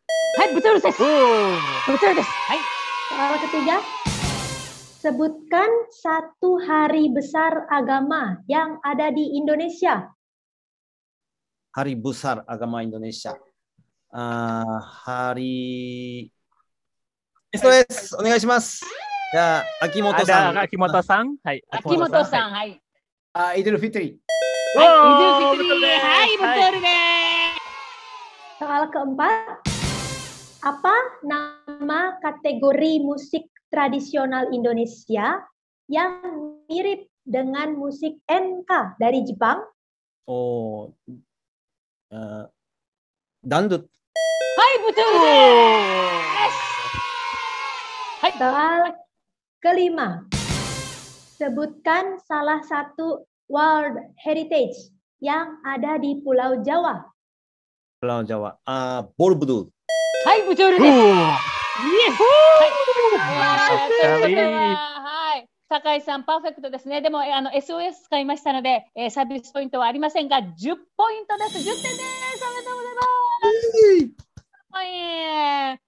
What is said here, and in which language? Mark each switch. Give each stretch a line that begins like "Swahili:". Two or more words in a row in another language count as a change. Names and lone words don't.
Indonesian: Hai, betul des. Betul des. Hai. Soal ketiga, sebutkan satu hari besar agama yang ada di Indonesia. Hari besar agama Indonesia. Hari...
Japanese: SOS, お願いします。じゃあ、秋元さん。秋元さん。はい。秋元さん。はい。
Indonesian: Idul Fitri. Idul Fitri. Hai, betul deh. Soal keempat, apa nama kategori musik tradisional Indonesia yang mirip dengan musik NK dari Jepang? Oh, dangdut. Hai, betul deh. Hai. Soal kelima, sebutkan salah satu World Heritage yang ada di Pulau Jawa. Pulau Jawa. Borobudur.
Japanese: はい、betulです。はい。酒井さん、パーフェクトですね。でも、SOS 使いましたので、サービスポイントはありませんが、10ポイントです。10点です。おめでとうございます。